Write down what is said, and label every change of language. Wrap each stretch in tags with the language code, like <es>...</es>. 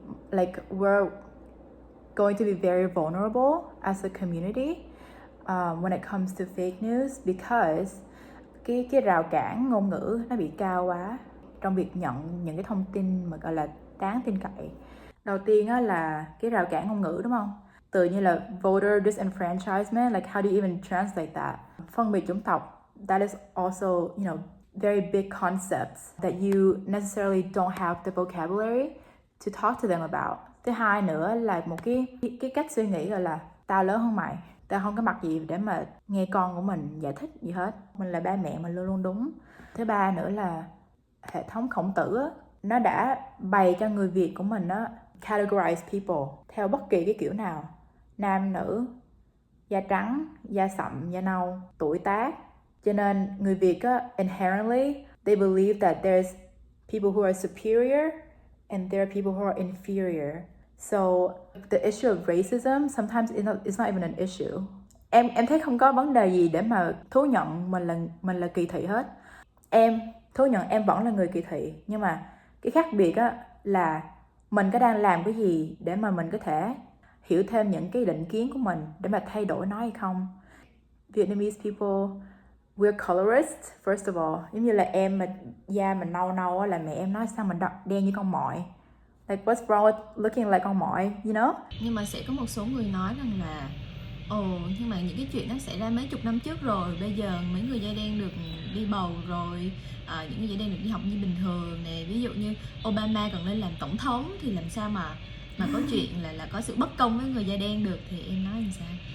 <en>Like we're going to be very vulnerable as a community when it comes to fake news because</en> <vi>cái rào cản ngôn ngữ nó bị cao quá trong việc nhận những cái thông tin mà gọi là đáng tin cậy. Đầu tiên á là cái rào cản ngôn ngữ, đúng không? Từ như là</vi> <en>voter disenfranchisement, like how do you even translate that?</en> <vi>Phân biệt chủng tộc,</vi> <en>that is also, very big concepts that you necessarily don't have the vocabulary to talk to them about.</en> <vi>Thứ hai nữa là một cái cách suy nghĩ gọi là tao lớn hơn mày, tao không có mặt gì để mà nghe con của mình giải thích gì hết, mình là ba mẹ, mình luôn luôn đúng. Thứ ba nữa là hệ thống khổng tử á, nó đã bày cho người Việt của mình á</vi> <en>categorize people</en> <vi>theo bất kỳ cái kiểu nào: nam, nữ, da trắng, da sậm, da nâu, tuổi tác. Cho nên người Việt á,</vi> <en>inherently they believe that there's people who are superior and there are people who are inferior. So the issue of racism sometimes it's not even an issue.</en> <vi>Em thấy không có vấn đề gì để mà thú nhận mình là kỳ thị hết. Em thú nhận em vẫn là người kỳ thị, nhưng mà cái khác biệt á là mình có đang làm cái gì để mà mình có thể hiểu thêm những cái định kiến của mình để mà thay đổi nó hay không.</vi> <en>Vietnamese people, we're colorist first of all.</en> <vi>Giống như là em mà da mình nâu nâu á, là mẹ em nói sao mình đen như con mọi.</vi> <en>Like what's wrong with looking like</en> <vi>con mọi,</vi> <en>you know?</en> <vi>Nhưng mà sẽ có một số người nói rằng là nhưng mà những cái chuyện đó xảy ra mấy chục năm trước rồi, bây giờ mấy người da đen được đi bầu rồi, những người da đen được đi học như bình thường nè, ví dụ như Obama còn lên làm tổng thống thì làm sao mà có chuyện là có sự bất công với người da đen được, thì em nói làm sao?</vi>